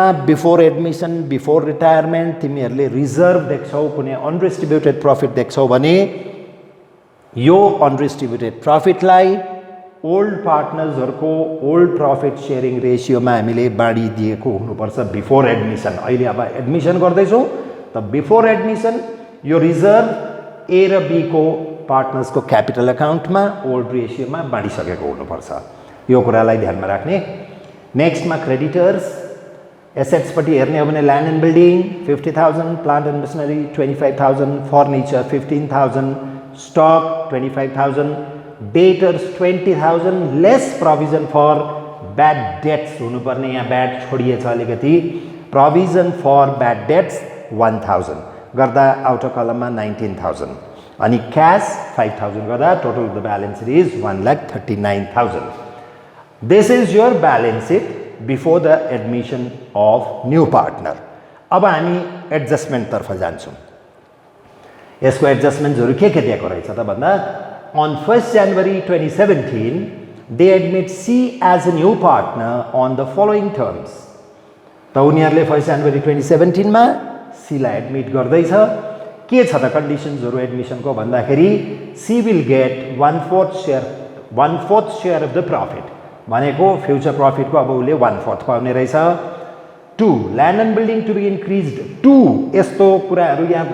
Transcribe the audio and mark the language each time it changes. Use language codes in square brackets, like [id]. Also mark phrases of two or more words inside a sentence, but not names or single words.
[en] before admission before retirement [ne] तिमीहरुले रिजर्भ देख्छौ कुनै [en] undistributed profit [ne] देख्छौ भने यो [en] undistributed profitलाई old partnersहरुको old profit sharing ratioमा [ne] हामीले बाँडी दिएको हुनुपर्छ [en] before admission [ne] अहिले अब एडमिसन गर्दै छौ त [en] before admission [ne] यो रिजर्भ ए र बी को पार्टनर्स को [en] capital account [ne] में [en] old ratio [ne] में बाँडिसकेको हुनुपर्छ यो कुरालाई ध्यानमा राख्ने नेक्स्ट में [en] creditors assets [ne] पट्टि हेर्ने हो भने [en] land and building 50,000 plant and machinery 25,000 furniture 15,000 stock 25,000 debtors 20,000 less provision for bad debts [ne] हुनुपर्ने यहाँ बैड छोडिएछ अलिकति [en] provision for bad debts 1,000 गर्दा outer columnमा 19,000 अनि क्याश 5,000 गर्दा total the balance sheet is 1,39,000 this is your balance sheet before the admission of new partner [ne] अब हामी एडजस्टमेन्ट तर्फ जान्छौं यसको एडजस्टमेन्ट्सहरु के दिएको रहेछ त भन्दा [en] on 1st January 2017 they admit C as a new partner on the following terms [ne] त उनीहरुले 1st January 2017 मा C लाई एडमिट गर्दैछ के छ त [en] conditionsहरु admissionको [ne] भन्दाखेरि [en] C will get 1/4 share of the profit भनेको future profit [ne] को अब उले 1/4 पाउने रहेछ [en] 2 land and building to be increased 2 [ne] यस्तो कुराहरु याद